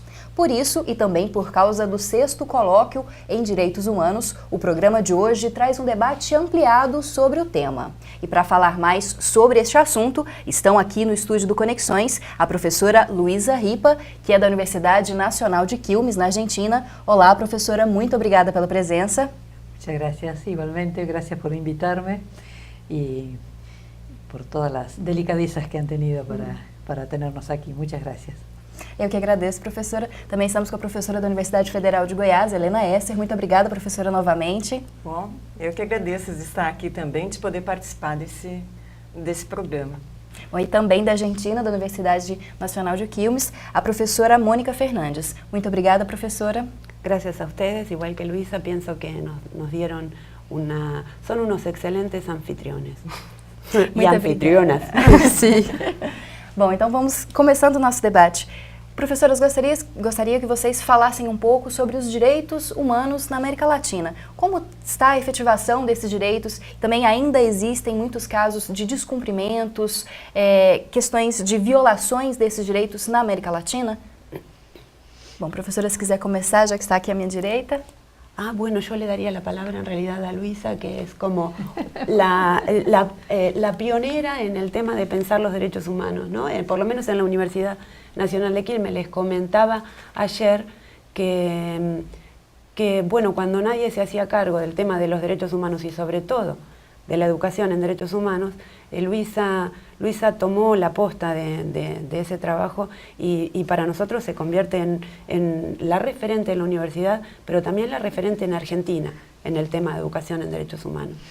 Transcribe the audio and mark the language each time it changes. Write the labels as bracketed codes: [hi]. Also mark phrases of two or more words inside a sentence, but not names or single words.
[pt] Por isso, e também por causa do 6º Colóquio em Direitos Humanos, o programa de hoje traz um debate ampliado sobre o tema. E para falar mais sobre este assunto, estão aqui no estúdio do Conexões a professora Luisa Ripa, que é da Universidade Nacional de Quilmes, na Argentina. Olá, professora, muito obrigada pela presença. [es] Muchas gracias, igualmente, gracias por invitarme y por todas las delicadezas que han tenido para tenernos aquí. Muchas gracias. [pt] Eu que agradeço, professora. Também estamos com a professora da Universidade Federal de Goiás, Helena Esser. Muito obrigada, professora, novamente. Bom, eu que agradeço de estar aqui também, de poder participar desse programa. Bom, e também da Argentina, da Universidade Nacional de Quilmes, a professora Mônica Fernandes. Muito obrigada, professora. [es] Gracias a ustedes, igual que Luisa, pienso que nos dieron son unos excelentes anfitriones. [pt] E anfitrionas. Sim. Bom, então vamos começando o nosso debate. Professoras, gostaria que vocês falassem um pouco sobre os direitos humanos na América Latina. Como está a efetivação desses direitos? Também ainda existem muitos casos de descumprimentos, questões de violações desses direitos na América Latina? Bom, professora, se quiser começar, já que está aqui à minha direita. [es] Bueno, yo le daría la palabra en realidad a Luisa, que es como la pionera en el tema de pensar los derechos humanos, ¿no? Por lo menos en la Universidad Nacional de Quilmes. Les comentaba ayer que, bueno, cuando nadie se hacía cargo del tema de los derechos humanos y sobre todo de la educación en derechos humanos, Luisa tomó la posta de ese trabajo y para nosotros se convierte en la referente en la universidad, pero también la referente en Argentina en el tema de educación en derechos humanos.